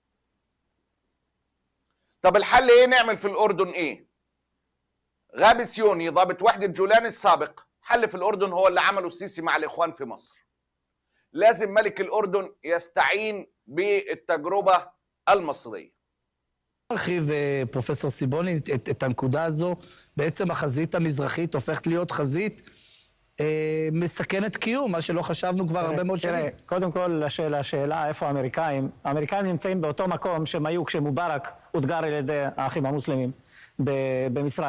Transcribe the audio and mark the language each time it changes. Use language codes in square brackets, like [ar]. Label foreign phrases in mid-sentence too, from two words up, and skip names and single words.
[ar] طب الحل ايه؟ نعمل في الاردن ايه؟ غابي سيوني ضابط وحده جولان السابق حل في الاردن هو اللي عمله السيسي مع الاخوان في مصر. لازم ملك الاردن يستعين بالتجربه المصريه. [he] הרחיב פרופסור סיבוני את הנקודה הזו, בעצם החזית המזרחית הופכת להיות חזית מסכנת קיום, מה שלא חשבנו כבר הרבה מאוד שנים. קודם כל, לשאלה איפה האמריקאים, האמריקאים נמצאים באותו מקום שהם היו כשמובארק הותגר על ידי האחים המוסלמים במצרים.